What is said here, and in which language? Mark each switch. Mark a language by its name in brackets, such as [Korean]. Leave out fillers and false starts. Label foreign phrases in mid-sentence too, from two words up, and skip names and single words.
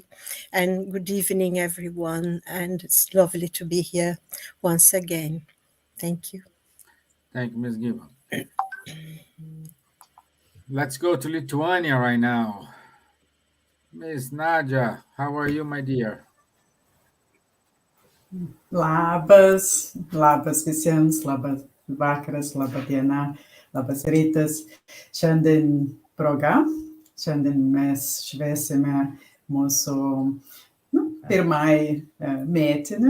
[English] And good evening, everyone. And it's lovely to be here once again. Thank you. Thank you, Ms. Gibbons. Let's go to Lithuania right now. Ms. Nadja, how are you, my dear? [Lithuanian] Labas visiems, labas vakaras, laba diena, labas rytas. Šiandien mes švęsime mūsų pirmąjį metinį.